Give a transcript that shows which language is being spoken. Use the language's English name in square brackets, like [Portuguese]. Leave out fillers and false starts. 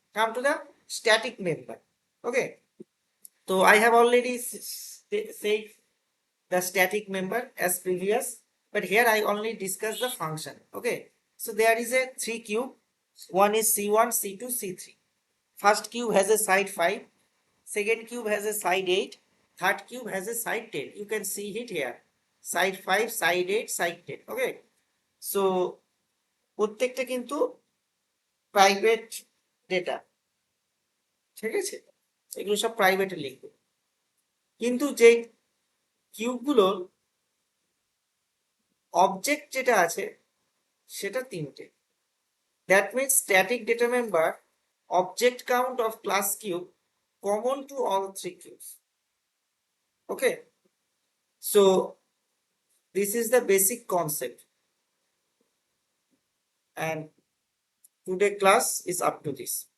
[English] Come to the static member. Okay, so I have already said the static member as previous, but here I only discuss the function. Okay, so there is a 3 cube. One is C1, C2, C3. First cube has a side 5, second cube has a side 8, third cube has a side 10. You can see it here, side 5, side 8, side 10. Okay, so [Bangla] প্রত্যেকটা কিন্তু private data, ঠিক আছে, এগুলো সব প্রাইভেটে লিখবে, কিন্তু যে কিউবগুলোর অবজেক্ট যেটা আছে সেটা তিনটে। [English] That means static data member object count of class cube common to all three cubes. Okay, so this is the basic concept, and today class is up to this.